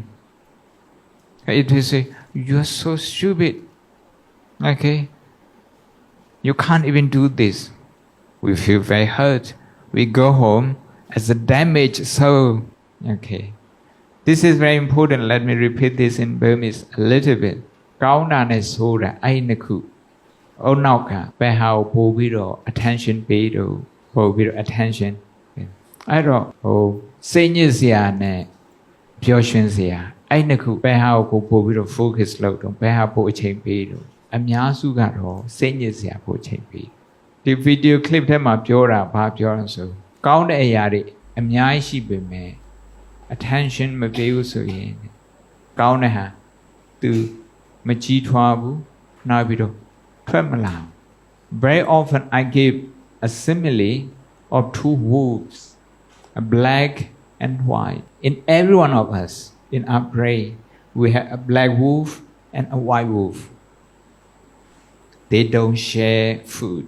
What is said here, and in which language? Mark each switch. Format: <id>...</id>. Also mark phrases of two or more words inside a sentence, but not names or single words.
<en>It will say, you're so stupid. Okay, you can't even do this. We feel very hurt. We go home as a damaged soul. Okay. This is very important. Let me repeat this in Burmese a little bit.</en> <my>ကောင်းတာနဲ့ဆိုးတာအဲ့နှစ်ခုအုံနောက်ကဘယ်ဟာကိုပို့ပြီးတော့ attention ပေးတော့ပို့ပြီးတော့ attention အဲ့တော့စိတ်ညစ်စ ရာနဲ့ပျော်ရွှင်စရာအဲ့နှစ်ခုဘယ်ဟာကိုပို့ပြီးတော့ focus လုပ်တော့ဘယ်ဟာပို့အချိန်ပေး တော့အများစုကတော့စိတ်ညစ်စရာပို့အချိန်ပေးဒီ</my> <en>video clip</en> <my>ထဲမှာပြောတာဘာပြောလဲဆိုကောင်းတဲ့အရာတွေအများကြီးရှိပေမဲ့ attention မပေးဘူးဆိုရင်ကောင်းတဲ့ဟာသူမကြီးထွားဘူးနောက်ပြီးတော့ထွက်မလာ</my> <en>Very often I give a simile of two wolves, a black and white. In every one of us, in our brain, we have a black wolf and a white wolf. They don't share food.</en>